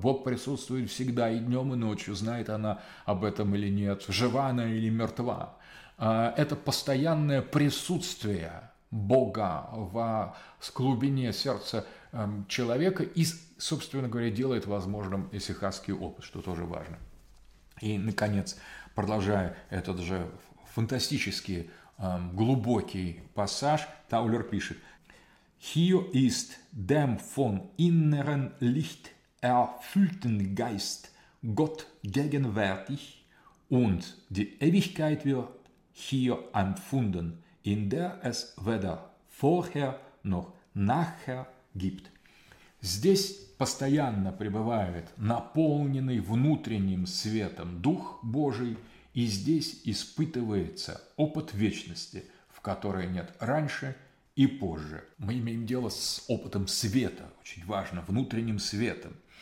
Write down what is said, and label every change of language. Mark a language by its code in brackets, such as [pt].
[ru] Бог присутствует всегда и днем, и ночью, знает она об этом или нет, жива она или мертва. Это постоянное присутствие Бога в глубине сердца человека и, собственно говоря, делает возможным исихасский опыт, что тоже важно. И, наконец, продолжая этот же фантастический глубокий пассаж, Таулер пишет: [de] «Hier ist dem von inneren Licht erfüllten Geist Gott gegenwärtig und die Ewigkeit wird hier empfunden, in der es weder vorher noch nachher gibt». [ru] Здесь постоянно пребывает наполненный внутренним светом Дух Божий, и здесь испытывается опыт вечности, в которой нет раньше и позже. Мы имеем дело с опытом света, очень важно, внутренним светом.